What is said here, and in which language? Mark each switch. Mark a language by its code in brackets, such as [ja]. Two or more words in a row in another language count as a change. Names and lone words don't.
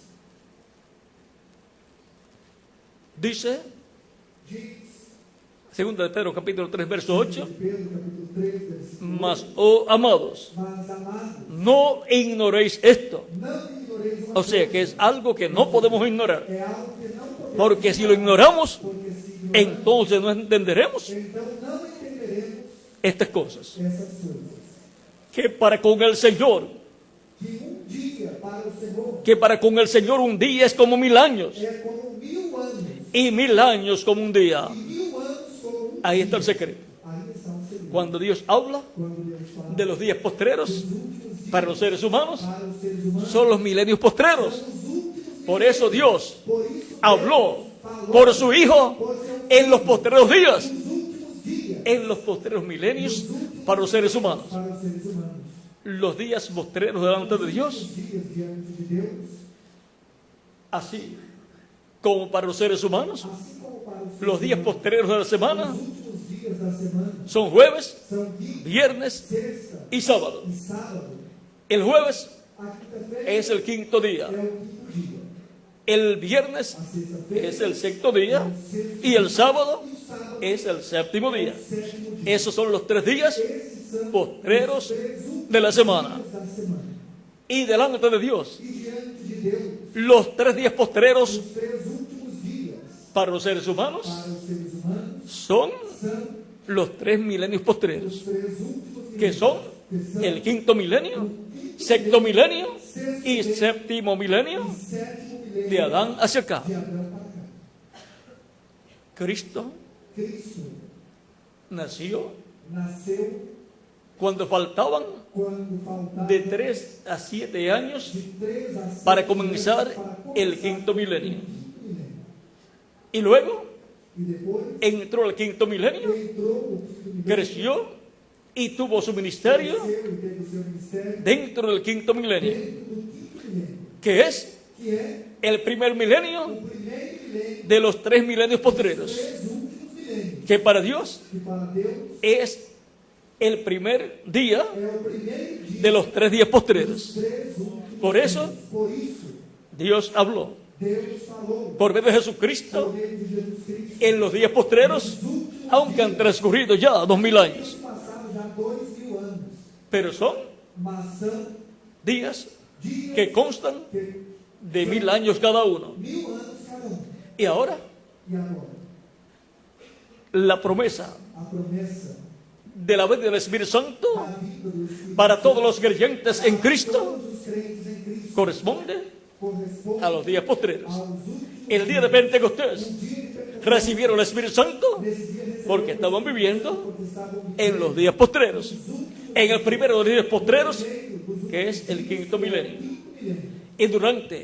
[es] Dice, [pt] Diz, [es] segunda de Pedro capítulo 3, verso 8, [pt] de Pedro, capítulo 3, versículo 8, [es] mas, oh amados, [pt] mas amados, [es] no ignoréis esto, [pt] não ignoreis uma [es] O sea que es algo que no podemos ignorar. [pt] É algo que não podemos, [es] Porque si lo ignoramos, [pt] porque se ignorarmos, [es] entonces no entenderemos [pt] então não entenderemos [es] estas cosas. [pt] essas coisas. [es] Que para con el Señor, [pt] Que dia para o Senhor [es] que para con el Señor un día es como 1000 años [pt] é como 1000 anos, [es] y 1000 años como un día. [pt] e 1000 anos como [es] Ahí está el secreto. [pt] Aí está o segredo. [es] Cuando Dios habla [pt] Quando Deus fala [es] de los días postreros [pt] dos últimos dias [es] para los seres humanos, [pt] para os seres humanos, [es] son los milenios postreros. [pt] os últimos [es] Por eso Dios [pt] por isso [es] habló por su Hijo en los postreros días, [pt] os últimos dias [es] en los postreros milenios para los seres humanos. [pt] para os seres humanos. [es] Los días postreros delante de Dios, [pt] Os dias diante de Deus, [es] así como para los seres humanos, [pt] assim como para os seres [es] los días postreros de la semana [pt] os últimos dias da semana [es] son jueves, [pt] são quinta, [es] viernes [pt] sexta [es] y sábado. [pt] e sábado. [es] El jueves [pt] A quinta-feira [es] es el quinto día, [pt] é o quinto dia. [es] el viernes [pt] A sexta-feira [es] es el sexto día y el sábado es el séptimo día. [pt] sétimo dia. [es] Esos son los 3 días [pt] Esses são [es] postreros [pt] os 3 últimos [es] de la semana. [pt] dias da semana. [es] Y delante de Dios, [pt] E diante de Deus, [es] los 3 días postreros [pt] os 3 últimos dias [es] para los seres humanos [pt] para os seres humanos [es] son [pt] são [es] los 3 milenios postreros, [pt] os 3 últimos [es] que [pt] dias, [es] son [pt] que são [es] el quinto milenio, sexto milenio y séptimo milenio [pt] o sétimo milênio [es] de Adán hacia acá. [pt] de Abraão para cá. [es] Cristo [pt] Cristo [es] nació [pt] nasceu [es] cuando faltaban [pt] quando faltava [es] de 3 a 7 años [pt] de 3 a 7 [es] para comenzar [pt] anos para [es] el [pt] começar [es] quinto milenio. [pt] o quinto milênio. [es] Y luego [pt] E depois [es] entró al quinto milenio, [pt] entrou o quinto milênio, [es] creció y tuvo su ministerio [pt] cresceu e teve o seu ministério [es] dentro del quinto milenio, [pt] dentro do quinto milênio, [es] que es [pt] que é [es] el primer milenio [pt] o primeiro milênio [es] de los 3 milenios postreros, [pt] dos 3 últimos milênios, [es] que para Dios [pt] que para Deus [es] es el primer día [pt] é o primeiro dia [es] de los 3 días postreros. [pt] dos 3 últimos. [es] Por eso [pt] Por isso, [es] Dios habló [pt] Deus falou [es] por medio de [pt] por [es] Jesucristo [pt] meio de Jesus Cristo. [es] en los días postreros, aunque han transcurrido ya 2000 años, [pt] Passaram já 2000 anos, [es] pero son [pt] mas são [es] días [pt] dias [es] que constan [pt] que [es] de 1000 años cada uno. [pt] 1000 anos cada um. [es] Y ahora [pt] E agora, [es] la promesa [pt] a promessa [es] de la venida del Espíritu Santo [pt] da vida do Espírito [es] para todos los creyentes en Cristo [pt] todos os crentes em Cristo [es] corresponde [pt] corresponde [es] a los días postreros. [pt] aos últimos [es] El día de Pentecostés [pt] dias de Pentecostes. [es] recibieron el Espíritu Santo [pt] Nesse dia recebeu [es] porque estaban viviendo [pt] porque estavam [es] en los días postreros, en el primero de los días postreros, que es el quinto milenio. Y durante